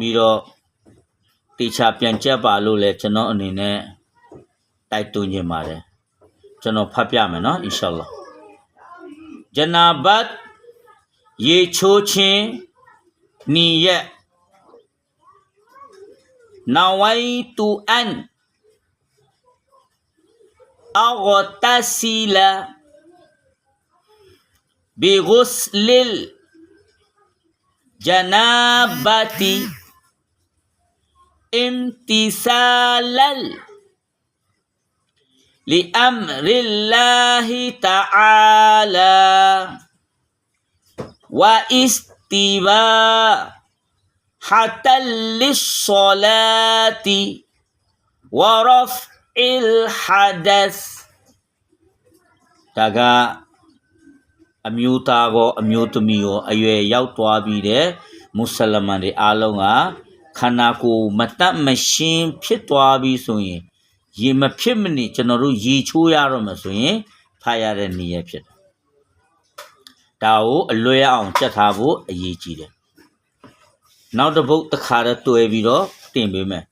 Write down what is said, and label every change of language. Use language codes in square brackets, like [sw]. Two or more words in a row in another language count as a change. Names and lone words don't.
[my] ပြီးတော့တေချာပြန်ကြက်ပါလို့လဲကျွန်တော်အနေနဲ့တိုက်တွန်းခြင်းပါတယ်ကျွန်တော်ဖတ်ပြမယ်နော် [ar] إن شاء الله [my] ဂျနာဘတ်ရေချိုးခြင်းနီယတ် [ar] نويت أن أغتسل بغسل جنابة امتثالا لأمر الله تعالى واستباحة للصلاة ورفع الحدث تاغا အမျိုးသားကောအ [my] မျိုးသမီးရောအရွယ်ရောက်သွားပြီးတဲ့မွတ်စလမန်တွေအားလုံးကခန္ဓာကိုယ်မတတ်မရှင်းဖြစ်သွားပြီးဆိုရင်ရေမဖြစ်မနေကျွန်တော်တို့ရေချိုးရတော့မှဆိုရင် ဖတ်ရတဲ့နည်းရဖြစ်တယ်။ဒါကိုအလွယ်အောင်ကြက်ထားဖို့အရေးကြီးတယ်။နောက်တစ်ပုဒ်တစ်ခါတော့တွေ့ပြီးတော့တင်ပေးမယ်